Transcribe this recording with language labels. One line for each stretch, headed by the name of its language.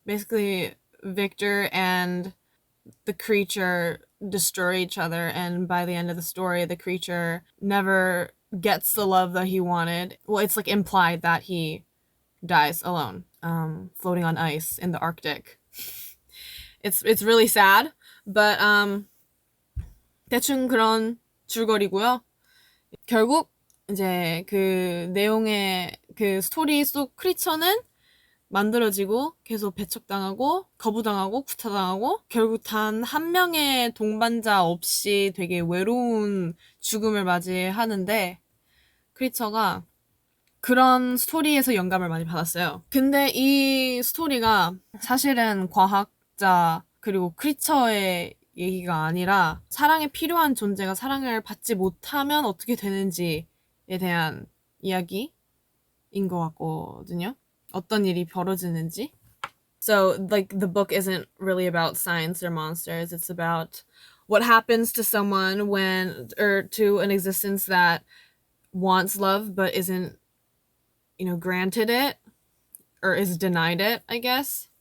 English: Basically, Victor and the creature destroy each other, and by the end of the story, the creature never gets the love that he wanted. Well, it's like implied that he dies alone, floating on ice in the Arctic. It's really sad, but
Korean: 대충 그런 줄거리고요. 결국 이제 그 내용의 그 스토리 속 크리처는 만들어지고 계속 배척당하고 거부당하고 구타당하고 결국 단 한 명의 동반자 없이 되게 외로운 죽음을 맞이하는데, 크리처가 그런 스토리에서 영감을 많이 받았어요. 근데 이 스토리가 사실은 과학자 그리고 크리처의 얘기가 아니라 사랑에 필요한 존재가 사랑을 받지 못하면 어떻게 되는지에 대한 이야기인 것 같거든요. 어떤 일이 벌어지는지.
English: So, like, the book isn't really about science or monsters. It's about what happens to someone or to an existence that wants love but isn't, granted it or is denied it, I guess.